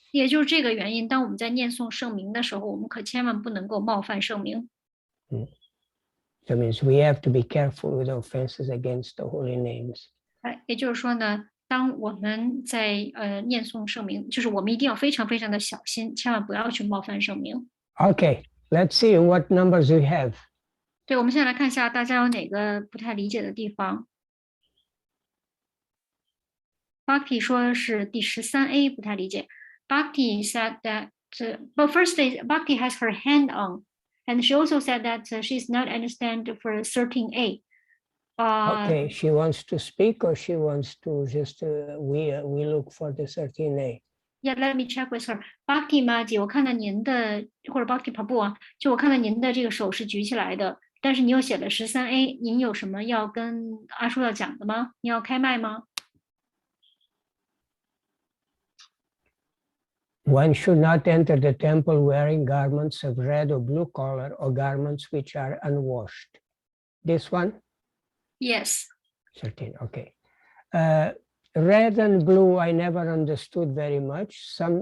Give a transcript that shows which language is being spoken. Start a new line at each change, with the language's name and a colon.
Chinese: 也就是这个原因，当我们在念诵圣名的时候，我们可千万不能够冒犯圣名。
English: That means we have to be careful with offenses against the holy names.
Chinese: 也就是说呢，当我们在念诵圣名，就是我们一定要非常非常的小心，千万不要去冒犯圣名。
English: Okay, let's see what numbers we have.
Chinese: 对，我们现在来看一下大家有哪个不太理解的地方。 Bhakti 说是第13A 不太理解。
English: Bhakti said that, but first Bhakti has her hand on, and she also said that she's not understand for 13A. Okay, she wants to speak or she wants to just we look for the 13A. Yeah, let me check with her.
Chinese: Bhakti 妈姐，我看到您的或者 Bhakti Prabhu 啊，就我看到您的这个手是举起来的，但是你又写了13A，您有什么要跟阿叔要讲的吗？你要开麦吗
English: ？One should not enter the temple wearing garments of red or blue color or garments which are unwashed. This one? Yes. 13, okay. Red and blue, I never understood very much.